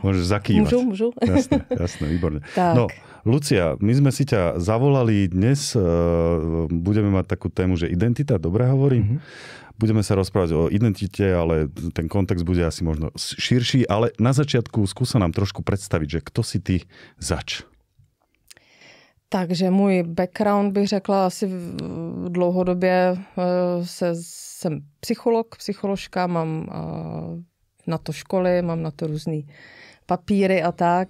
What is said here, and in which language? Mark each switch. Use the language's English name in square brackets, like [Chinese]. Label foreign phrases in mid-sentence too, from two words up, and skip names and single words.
[Slovak] Môžeš zakývať. Môžu. Jasné, výborne. Tak. No, Lucia, my sme si ťa zavolali dnes, budeme mať takú tému, že identita, dobre hovorím? Budeme sa rozprávať o identite, ale ten kontext bude asi možno širší, ale na začiatku skúsa nám trošku představit, že kto si ty zač? [Czech] Takže můj background bych řekla asi dlouhodobě jsem psycholožka, mám na to školy, mám na to různý papíry a tak.